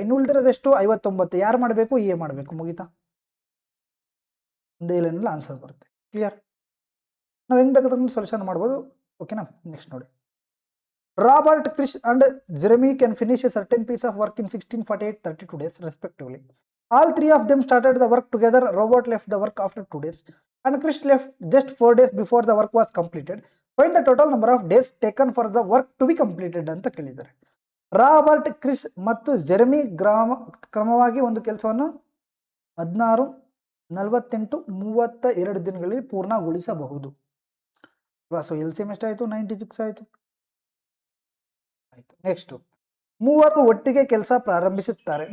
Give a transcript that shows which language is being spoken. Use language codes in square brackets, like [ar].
[kn] ಇನ್ನು ಉಳಿದಿರೋದೆಷ್ಟು? 59. ಯಾರು ಮಾಡಬೇಕು? ಎ ಮಾಡಬೇಕು. ಮುಗೀತಾ? ಒಂದೇ ಲೈನಲ್ಲಿ ಆನ್ಸರ್ ಬರುತ್ತೆ. ಕ್ಲಿಯರ್? ನಾವು ಹೆಂಗೆ ಬೇಕಾದ್ರೂ ಸೊಲ್ಯೂಷನ್ ಮಾಡ್ಬೋದು. ಓಕೆನಾ? [en] Next ನೋಡಿ, Robert, Krish and Jeremy can finish a certain piece of work in 16, 48, 32 days respectively. All 3 of them started the work together. Robert left the work after 2 days and Krish left just 4 days before the work was completed. Find the total number of days taken for the work to be completed [kn] ಅಂತ ಕೇಳಿದ್ದಾರೆ. Robert, Chris ಮತ್ತು Jeremy ಕ್ರಮವಾಗಿ ಒಂದು ಕೆಲಸವನ್ನು 16, 48, 32 ದಿನಗಳಲ್ಲಿ ಪೂರ್ಣಗೊಳಿಸಬಹುದು. So LCM ಎಷ್ಟಾಯಿತು? 96 ಆಯಿತು. ಆಯಿತು. ನೆಕ್ಸ್ಟು, ಮೂವರು ಒಟ್ಟಿಗೆ ಕೆಲಸ ಪ್ರಾರಂಭಿಸುತ್ತಾರೆ.